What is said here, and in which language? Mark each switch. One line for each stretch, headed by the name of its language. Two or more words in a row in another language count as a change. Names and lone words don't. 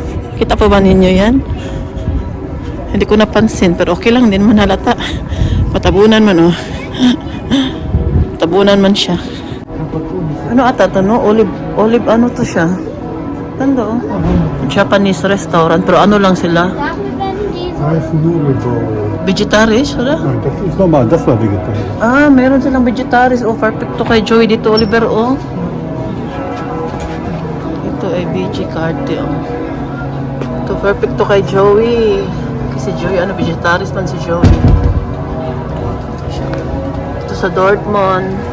Filipino: Kita pa ba ninyo yan? Hindi ko napansin. Pero okay lang. Hindi naman halata. Patabunan man oh. Tabunan man siya. Ano ata to no? Olive ano to siya? Tanda oh. Japanese restaurant. Pero ano lang sila?
German: Vegetarisch, oder? Nein, das ist normal, das war vegetarisch.
Filipino: Meron silang vegetarisch. Oh, perfect to kay Joey dito, Oliver, oh. Ito ay VG carte, oh. Ito, perfect to kay Joey. Kasi Joey, vegetarisch man si Joey. Ito sa Dortmund.